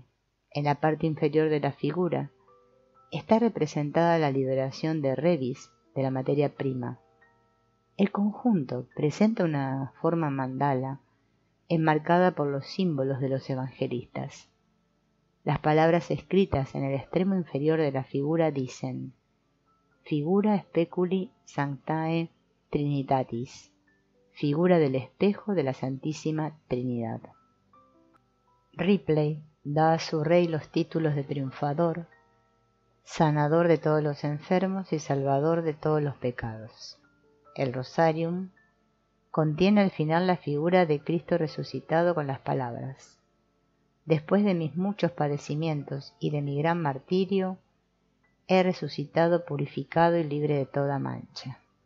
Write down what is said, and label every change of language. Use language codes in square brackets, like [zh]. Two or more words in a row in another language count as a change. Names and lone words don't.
[es] En la parte inferior de la figura está representada la liberación de Revis, de la materia prima. El conjunto presenta una forma mandala, enmarcada por los símbolos de los evangelistas. Las palabras escritas en el extremo inferior de la figura dicen [la] Figura speculi sanctae Trinitatis, [es] figura del espejo de la Santísima Trinidad. Ripley da a su rey los títulos de triunfador, sanador de todos los enfermos y salvador de todos los pecados. El Rosarium contiene al final la figura de Cristo resucitado con las palabras Después de mis muchos padecimientos y de mi gran martirio, he resucitado purificado y libre de toda mancha.